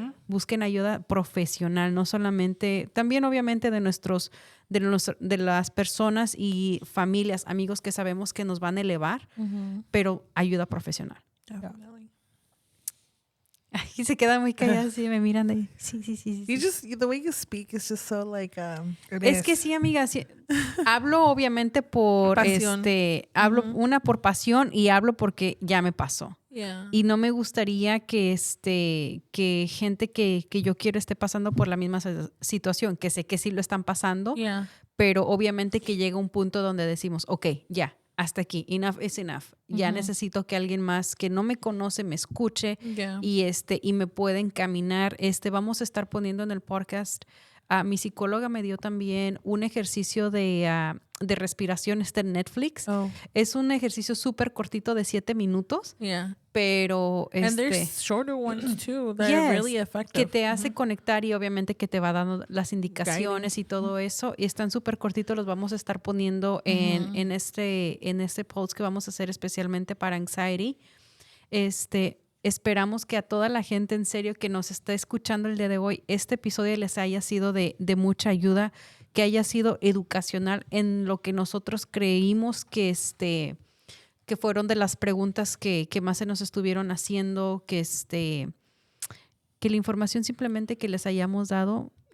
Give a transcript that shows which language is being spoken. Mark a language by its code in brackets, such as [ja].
[es] Busquen ayuda profesional, no solamente, también obviamente de las personas y familias, amigos que sabemos que nos van a elevar, pero ayuda profesional. Y se quedan muy calladas y me miran de sí. [en] The way you speak is just so like [es] es que sí, amiga, sí. Hablo obviamente por pasión. Hablo una por pasión y hablo porque ya me pasó. [en] Yeah. [es] Y no me gustaría que que gente que yo quiero esté pasando por la misma situación, que sé que sí lo están pasando, pero obviamente que llega un punto donde decimos, ok, ya, hasta aquí, [en] enough is enough. [es] Ya necesito que alguien más que no me conoce me escuche y me pueda encaminar. Vamos a estar poniendo en el podcast, mi psicóloga me dio también un ejercicio de respiración en Netflix. Es un ejercicio súper cortito de 7 minutos. Pero [en] and there's shorter ones too that are really effective. [es] Que te hace conectar y obviamente que te va dando las indicaciones y todo eso, y están súper cortitos. Los vamos a estar poniendo en este post que vamos a hacer especialmente para anxiety. Esperamos que a toda la gente en serio que nos está escuchando el día de hoy, este episodio les haya sido de mucha ayuda, que haya sido educacional en lo que nosotros creímos que fueron de las preguntas que más se nos estuvieron haciendo, que la información simplemente que les hayamos dado